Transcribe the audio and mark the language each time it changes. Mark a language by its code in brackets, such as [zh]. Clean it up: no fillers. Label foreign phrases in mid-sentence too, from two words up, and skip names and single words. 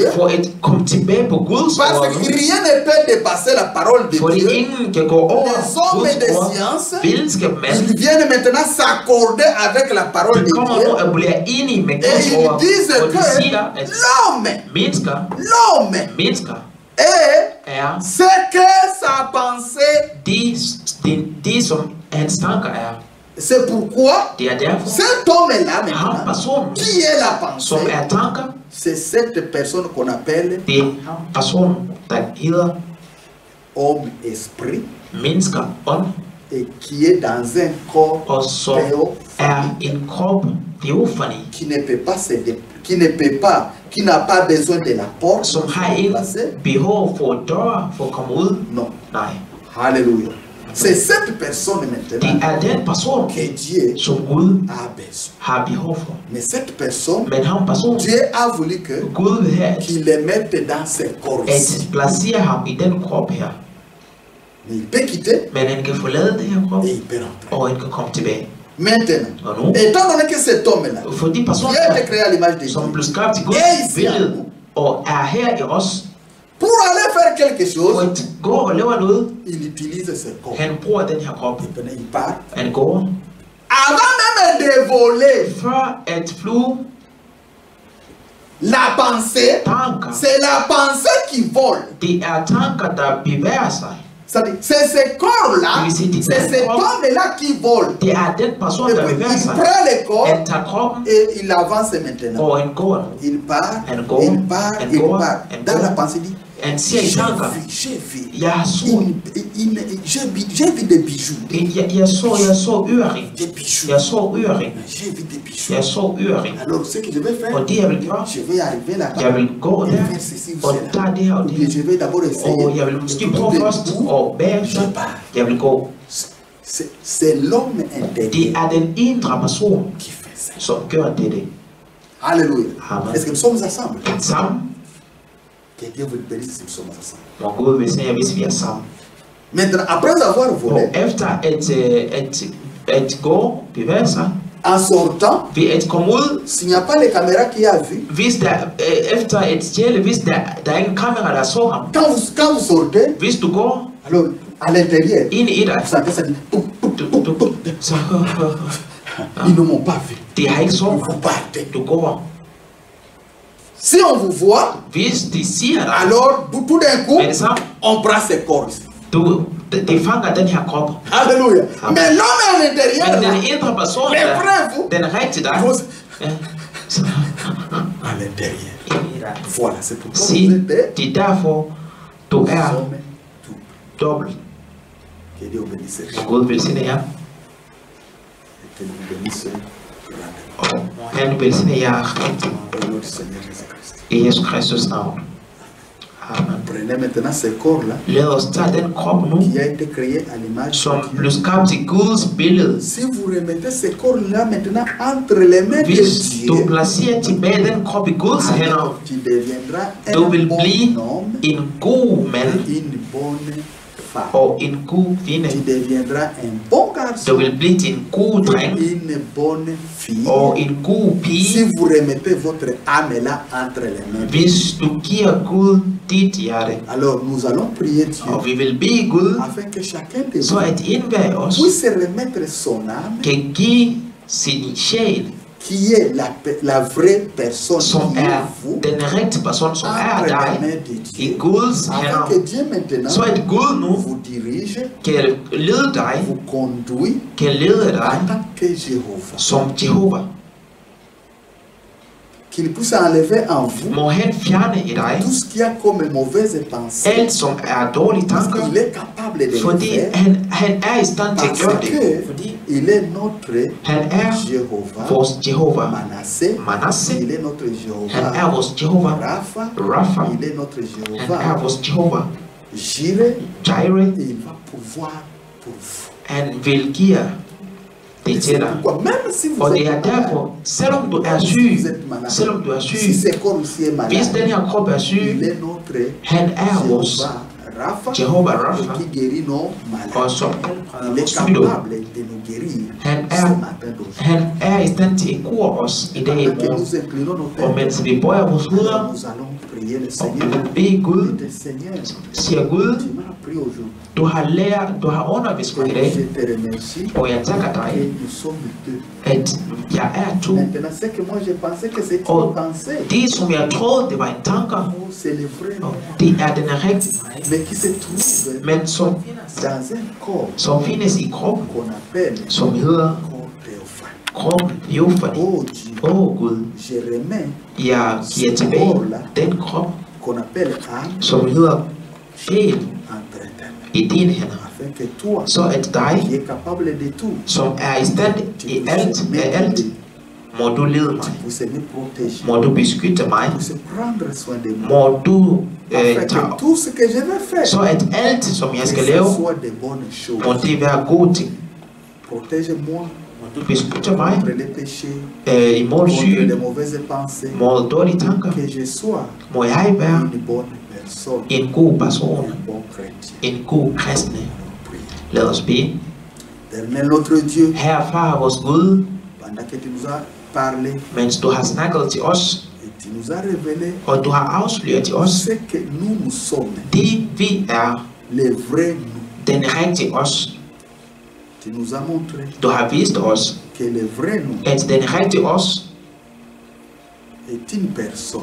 [da] For at komme tilbage på Guds [fr] parce [da] ord [fr] que [da] nu, [fr] rien ne peut dépasser la parole de [da] fordi [fr] Dieu. [da] ingen kan gå over [fr] Les hommes [da] Guds [fr] de [da] ord. [fr] science, [da] Videnskabsmænd, [fr] ils viennent maintenant s'accorder avec la parole de [da] de kommer nu [fr] Dieu. [da] og bliver enige med [fr] Et [da] Guds [fr] ils [da] ord, [fr] disent [da] og de [fr] que [da] siger, at [fr] l'homme [da] mennesker [fr] est [da] er [fr] ce que sa pensée. [da] de som hans tanker er. [fr] C'est pourquoi [da] Det er derfor, [fr] cet homme-là [da] ham [fr] maintenant, [da] personen, [fr] qui est la [da] som [fr] pensée, [da] er tanker, [fr] c'est cette personne qu'on appelle [da] det er ham personen, der hedder [fr] homme-esprit [da] mennesker, ånd, [fr] et qui est dans un corps [da] og som er en krop teofani, [fr] qui ne peut pas se qui n'a pas besoin de la porte [da] som [fr] pour [da] har [fr] se [da] ikke [fr] déplacer. [da] behov for døre for at komme ud. [fr] Non. [da] Nej, [fr] Alléluia. C'est cette personne [da] det [fr] maintenant [da] er den person, [fr] que Dieu [da] som Gud [fr] a besoin. [da] har behov for. [fr] Mais cette personne, [da] Men ham person, [fr] Dieu a voulu que [da] Gud vil have, [fr] qu'il le mette dans ce corps ici. [da] at placere ham i den krop her. [fr] Mais il peut quitter [da] Men han kan forlade det her krop, [fr] et il peut rentrer. [da] og han kan komme tilbage. [fr] Maintenant, [da] Og nu, [fr] étant donné que cet homme-là, [da] for de [fr] qui [da] personer, [fr] a été créé à l'image de [da] som [fr] Dieu, [da] blev skabt til Guds billede, og er her i os, [fr] pour aller faire quelque [da] for [fr] chose, [da] at gå og lave noget, [fr] il utilise ce corps. [da] han bruger den her krop. [fr] Maintenant, il part. [da] Han går, [fr] Avant même de voler, [da] før at flyve, [fr] la pensée, [da] tanker, [fr] c'est la pensée qui vole. [da] det er tanker, der bevæger sig. [fr] C'est ce corps-là, Oui, c'est c'est cet homme-là qui vole. [da] Det er den person, [fr] Et [da] der [fr] puis, [da] bevæger [fr] il [da] sig. [fr] prend le corps [da] Han tager kroppen, [fr] et il avance maintenant. [da] og han går. [fr] Il part, [en] And go, [fr] il part, [en] and [fr] il [en] go, [fr] part. [en] and [fr] Dans [en] go. [fr] la pensée, il dit, [da] Han siger i tanker, [fr] j'ai vu, [da] jeg så, [fr] j'ai vu des bijoux, [da] jeg så ørering. [fr] des bijoux, [da] Jeg så ørering. [fr] j'ai vu des bijoux. [da] Jeg så ørering. [fr] Alors, ce que je vais faire, [da] Og det jeg vil gøre, [fr] je vais arriver là-bas, [da] jeg vil gå [fr] et [da] der, [fr] faire ceci ou [da] og [fr] cela. [da] der er det her og [fr] Ou [da] det [fr] bien [da] her. [fr] je vais d'abord [da] Og [fr] essayer [da] jeg vil måske [fr] de [da] prøve [fr] trouver [da] først, [fr] où [da] og bagefter, jeg vil gå. [fr] c'est l'homme [da] Det [fr] intérieur [da] er den indre person, [fr] qui fait ça. [da] som gør dette. [fr] Alléluia. [da] Amen. [fr] Est-ce que nous sommes ensemble? [da] Sammen. [fr] Que Dieu vous bénisse si nous sommes ensemble. [da] Må Gud velsigne jer, hvis vi er sammen. [fr] Maintenant, après avoir [da] Og [fr] volé, [da] efter at gå, bevæge sig, [fr] en sortant, [da] ved at komme ud, [fr] s'il n'y a pas les caméras qui a vu, [da] hvis der, efter at stjæle, hvis der er ingen kamera, der så ham, [fr] quand vous sortez, [da] hvis du går [fr] alors à l'intérieur, [da] ind i dig, [fr] vous sentez ça dit, pouf, pouf, pouf, pouf, pouf. [da] så [fr] Ils ne m'ont pas vu. [da] de har ikke så [fr] Vous [da] mig. [fr] partez. [da] Du går. [fr] Si on vous voit, [da] Hvis de siger dig, [fr] alors tout d'un coup, [da] med det samme, [fr] on prend ses corps ici. [da] de fanger den her krop. [fr] Alléluia. [da] Amen. [fr] Mais l'homme à l'intérieur, [da] Men [fr] là, [da] den indre person, [fr] les [da] der, [fr] frères, vous, [da] den er rigtig dig. [fr] vous, [da] Ja. Så, [fr] à l'intérieur. [da] ind i dig. [fr] Voilà, c'est pourquoi [da] Se, [fr] vous êtes [da] det er derfor, du er [fr] hommes tout. [da] dobbelt. [fr] Que Dieu vous bénisse. [da] Gud velsigne jer, [fr] Et que nous bénisse grandement. [da] og må han velsigne jer rigtig [fr] Au nom du Seigneur Jésus-Christ. [da] i Jesus Kristus navn. Amen. [fr] Prenez maintenant ce corps-là [da] Lad os tage den krop nu, [fr] qui a été créé à l'image [da] som [fr] de Dieu. [da] blev skabt til Guds billede. [fr] Si vous remettez ce corps-là maintenant entre les mains de [da] Hvis du [fr] Dieu, [da] placerer tilbage den krop i Guds hænder, [fr] alors tu deviendras [da] du [fr] un [da] vil [fr] bon [da] blive [fr] homme [da] en god [fr] et [da] mand [fr] une bonne femme. [da] og en god kvinde. [fr] Tu deviendras un bon [da] Du [fr] garçon [da] vil blive til en god dreng [fr] et une bonne fille. [da] og en god [fr] Si [da] pige, [fr] vous remettez votre âme-là entre les mains de Dieu. [da] hvis du giver Gud dit hjerte. [fr] Alors nous allons prier Dieu [da] Og vi vil bede Gud, [fr] afin que chacun de [da] så [fr] vous [da] at enhver af os [fr] puisse remettre son âme [da] kan give sin sjæl, [fr] qui est la vraie personne [da] som [fr] qui est [da] er [fr] vous [da] den rigtige person, som er [fr] entre les [da] dig, [fr] mains de [da] i [fr] Dieu, [da] Guds [fr] afin [da] hænder, [fr] que Dieu maintenant [da] så at Gud nu [fr] vous dirige, [da] kan lede dig, [fr] vous conduit [da] kan lede [fr] en [da] dig [fr] tant que Jéhovah. [da] som Jehova. [fr] Qu'il puisse enlever en vous [da] Må han fjerne i dig [fr] tout ce qui a comme mauvaise pensée, [da] alt, som er dårlige [fr] parce [da] tanker, [fr] qu'il est capable de le [da] fordi [fr] faire, [da] han er i stand til at [fr] parce [da] gøre det. Fordi [fr] que il est notre [da] han er [fr] Jéhovah, [da] vores Jehova. [fr] Manasseh, [da] Manasse, [fr] il est notre [da] han er [fr] Jéhovah, [da] vores Jehova. [fr] Rapha, [da] Rapha, [fr] il est notre [da] han er [fr] Jéhovah, [da] vores Jehova. [fr] Jireh, [da] Jireh, [fr] et il va pouvoir pour vous. [da] han vil give det [fr] Et [da] til [fr] c'est [da] dig. [fr] pourquoi, même si vous [da] Og det [fr] êtes [da] er [fr] malade, [da] derfor, selvom du er [fr] même si [da] syg, [fr] vous êtes malade, [da] selvom du er [fr] si [da] syg, [fr] ce corps aussi est [da] hvis [fr] malade, [da] den her krop er [fr] il [da] syg, [fr] est notre [da] han er vores [fr] Jéhovah, Rapha, [da] Jehova [fr] et [da] Rapha, [fr] qui guérit nos [da] og [fr] malades. [da] som [fr] Il est [da] sygdom. [fr] capable de nous guérir [da] Han [fr] ce [da] er, [fr] matin d'aujourd'hui. [da] han er i stand til at kure os i dag i [fr] Pendant que [da] morgen. [fr] nous inclinons nos [da] Og [fr] têtes, [da] mens vi bøjer vores hoveder, [fr] nous allons prier le [da] og [fr] Seigneur. [da] vi vil bede Gud, [fr] Et le Seigneur, [da] siger Gud, [fr] tu m'as appris aujourd'hui. [da] du har undervist mig i [fr] Et [da] dag, [fr] je te remercie [da] og jeg takker [fr] que [da] dig, [fr] nous sommes deux. [da] at jeg er to. [fr] Maintenant, c'est que moi je pensais que c'était [da] Og [fr] une pensée. [da] det, som jeg troede, det var en tanker, [fr] Oh, c'est le vrai [da] og [fr] nom. [da] det er den rigtige, [fr] Mais qui se trouve [da] men som [fr] dans un corps [da] findes i kroppen, [fr] qu'on appelle [da] som hedder [fr] corps théophane. [da] kroppen Jofani. [fr] Oh Dieu, [da] Gud, [fr] je remets [da] jeg giver tilbage den krop, [fr] qu'on appelle âme [da] som hedder sjæl, [fr] entre tes mains. [da] i dine hænder, [fr] Afin que toi, [da] så at dig, [fr] qui es capable de tout, [da] som er i stand i alt, af alt, må du lede mig, [fr] puisses me protéger, [da] må du beskytte mig, [fr] puisses prendre soin de moi. [da] må du [fr] Afin [da] tage, [fr] que tout ce que je vais faire, [da] så at alt, som jeg [fr] que [da] skal [fr] ce [da] lave, [fr] soit de bonnes [da] må [fr] choses. [da] det være gode ting. [fr] Protège-moi [da] Du beskytter mig [fr] contre les péchés, [da] imod [fr] contre [da] syge, [fr] les mauvaises pensées. [da] mod dårlige tanker. [fr] Que je sois [da] Må jeg være [fr] une bonne personne, [da] en god person, [fr] un bon chrétien. [da] en god kristne. [fr] Priez. [da] Lad os bede. [fr] Éternel notre Dieu, [da] Herre far, vores Gud, [fr] pendant que tu nous as parlé [da] mens du har snakket til os, [fr] et tu nous as révélé [da] og du har afsløret til os, [fr] ce que nous sommes, [da] det vi er, [fr] les vrais nous. [da] den rigtige os. [fr] Tu nous as montré [da] Du har vist os, [fr] que le vrai nous [da] at den rigtige os [fr] est une personne